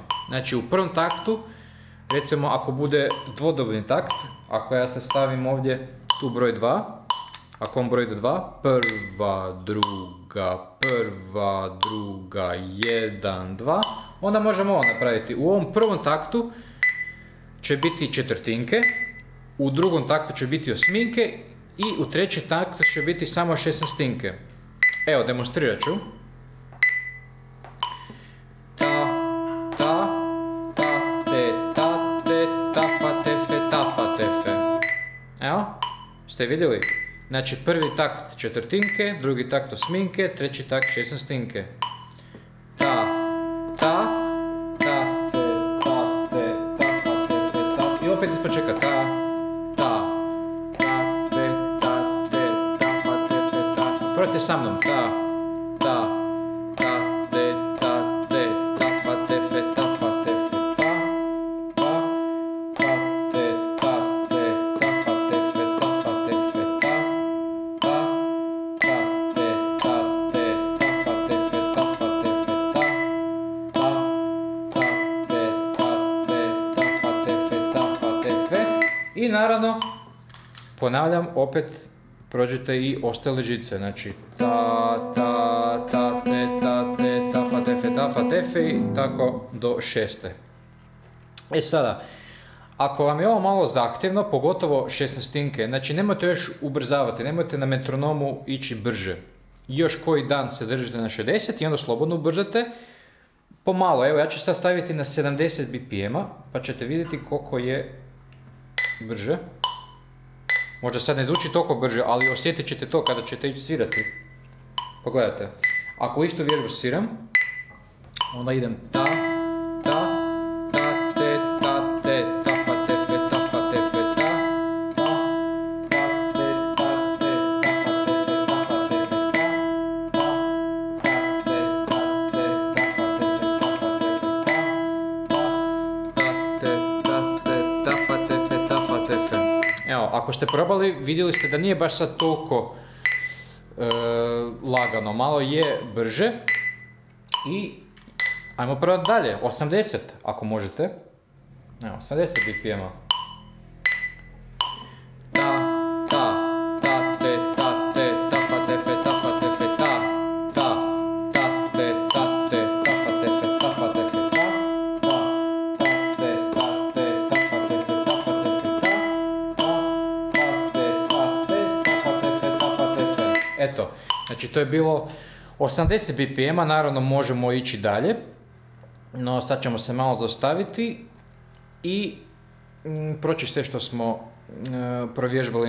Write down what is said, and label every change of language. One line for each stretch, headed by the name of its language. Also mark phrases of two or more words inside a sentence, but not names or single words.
Croatian: Znači u prvom taktu, recimo ako bude dvodobni takt, ako ja se stavim ovdje tu broj 2, ako on broj do 2, prva, druga, 1, 2, onda možemo ovo napraviti. U ovom prvom taktu će biti četvrtinke, u drugom taktu će biti osminke i u trećem taktu će biti samo 16-tinke. Evo, demonstrirat ću. Ta, ta, ta, te, ta, te, ta, fa, tefe, ta, fa, tefe. Evo, ste vidjeli? Znači prvi takt četvrtinke, drugi takt osminke, treći takt 16-tinke. Ta, ta, ta, te, ta, te, ta, fa, tefe, ta. I opet ispočeka ta, ta, ta, te, ta, te, ta, fa, tefe, ta. Probajte sa mnom. Ta, ta, ta, te, ta, te, ta, fa, tefe, ta, fa, tefe, ta, ta, ta, te, ta, te, ta, fa, tefe, ta, fa, tefe, ta, ta, ta, te, ta, te, ta, fa, tefe, ta, fa, tefe, ta, ta, ta, te, ta, te, ta, fa, tefe, ta, fa, tefe. I naravno, ponavljam, opet prođite i ostale žice, znači ta, ta, ta, te, ta, te, ta, fa, tefe, tafa, tefe i tako do 6. E sada, ako vam je ovo malo zahtjevno, pogotovo 16-tinke, znači nemojte još ubrzavati, nemojte na metronomu ići brže. Još koji dan se držite na 60 i onda slobodno ubrzate. Pomalo, evo ja ću sad staviti na 70 BPM-a, pa ćete vidjeti koliko je brže. Možda sad ne zvuči toliko brže, ali osjetit ćete to kada ćete ići svirati. Pogledajte, ako istu vježbu sviram, onda idem ta, te, tafa, tefe, tafa, tefe, ta, te, tafa, tefe, tafa, tefe, tafa, tefe. Evo, ako ste probali, vidjeli ste da nije baš sad toliko lagano, malo je brže. I ajmo probati dalje, 80 ako možete. Evo, 80 BPM-a. Ta, te, tafa, tefe, tafa, tefe, ta, te, tafa, tefe, tafa, tefe, ta, te, tafa, tefe, tafa, tefe. Eto, znači to je bilo 80 BPM-a, naravno možemo ići dalje, no sad ćemo se malo zaustaviti i proći sve što smo provježbali.